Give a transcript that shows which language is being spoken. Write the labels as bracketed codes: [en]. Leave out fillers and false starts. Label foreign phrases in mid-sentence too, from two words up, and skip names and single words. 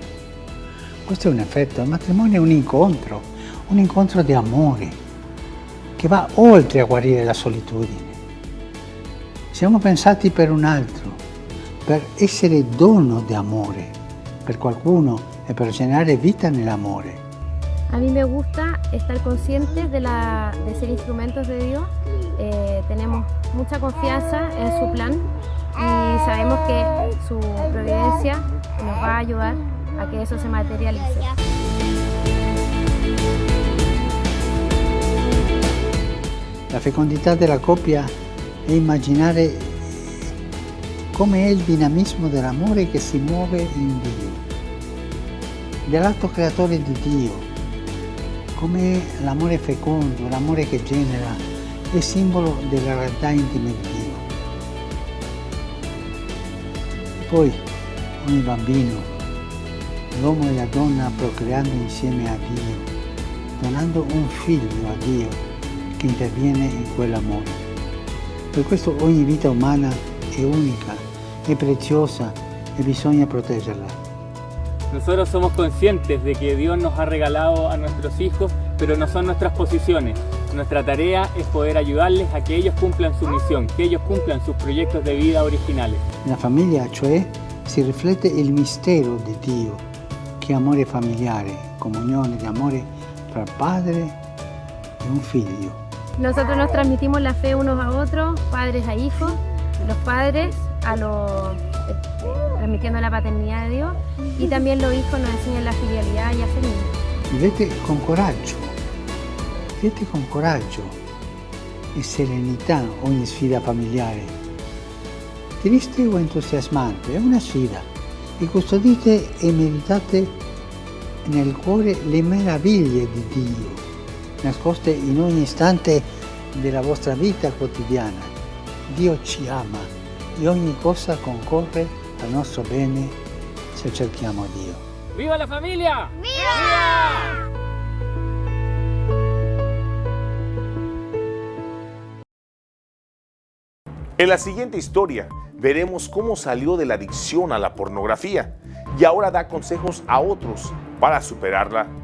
[it] Questo è un effetto, il matrimonio è un incontro di amore, che va oltre a guarire la solitudine. Siamo pensati per un altro, per essere dono di amore per qualcuno e per generare vita nell'amore. [es] A mí me gusta estar conscientes de ser instrumentos de Dios. Tenemos mucha confianza en su plan y sabemos que su providencia nos va a ayudar a que eso se materialice. [it] La fecondità della coppia è immaginare come è il dinamismo dell'amore che si muove in Dio, dell'atto creatore di Dio, come l'amore fecondo, l'amore che genera, è simbolo della realtà intima di Dio. Poi ogni bambino, l'uomo e la donna procreando insieme a Dio, donando un figlio a Dio che interviene in quell'amore. Per questo ogni vita umana è unica, è preziosa e bisogna proteggerla. [es] Nosotros somos conscientes de que Dios nos ha regalado a nuestros hijos, pero no son nuestras posesiones. Nuestra tarea es poder ayudarles a que ellos cumplan su misión, que ellos cumplan sus proyectos de vida originales. [it] Nella famiglia, cioè, si riflette il mistero di Dio, che è amore familiare, comunione di amore tra padre e un figlio. [es] Nosotros nos transmitimos la fe unos a otros, padres a hijos, los padres transmitiendo la paternidad de Dios y también los hijos nos enseñan la filialidad y a ser niños. [it] Vivete con coraggio e serenità ogni sfida familiare. Triste o entusiasmante, è una sfida e custodite e meditate nel cuore le meraviglie di Dio, nascoste in ogni istante della vostra vita quotidiana. Dio ci ama e ogni cosa concorre al nostro bene se cerchiamo Dio. [es] ¡Viva la familia! ¡Viva! En la siguiente historia veremos cómo salió de la adicción a la pornografía y ahora da consejos a otros para superarla.